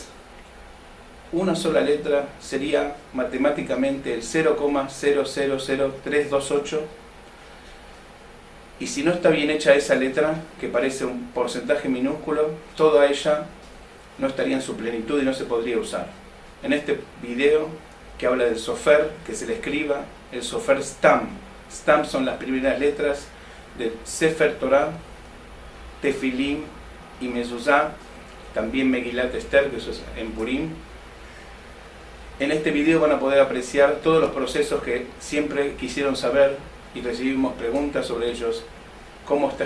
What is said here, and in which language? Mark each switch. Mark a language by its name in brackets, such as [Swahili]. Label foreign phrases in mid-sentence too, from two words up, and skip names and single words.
[Spanish] Una sola letra sería matemáticamente el 0,000328, y si no está bien hecha esa letra, que parece un porcentaje minúsculo, toda ella no estaría en su plenitud y no se podría usar. En este video que habla del sofer, que se le escriba el [Hebrew] סופר סת"ם. [Spanish] Stam son las primeras letras de [Hebrew] ספר תורה, [Spanish] Tefilim y Mezuzá, también Megilat Esther, que eso es en Purim. En este video van a poder apreciar todos los procesos que siempre quisieron saber y recibimos preguntas sobre ellos: cómo está